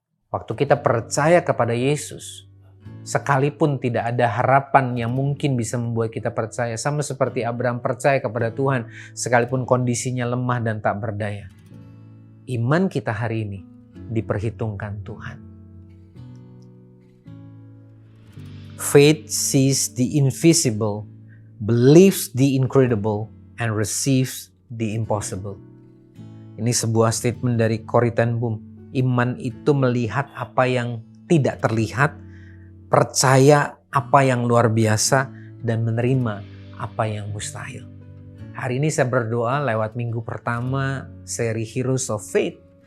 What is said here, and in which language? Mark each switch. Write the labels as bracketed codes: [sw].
[id] Waktu kita percaya kepada Yesus, sekalipun tidak ada harapan yang mungkin bisa membuat kita percaya, sama seperti Abraham percaya kepada Tuhan sekalipun kondisinya lemah dan tak berdaya. Iman kita hari ini diperhitungkan Tuhan. [en] Faith sees the invisible, believes the incredible, and receives the impossible. [id] Ini sebuah statement dari Corrie ten Boom. Iman itu melihat apa yang tidak terlihat, percaya apa yang luar biasa, dan menerima apa yang mustahil. Hari ini saya berdoa lewat minggu pertama seri Heroes of Faith.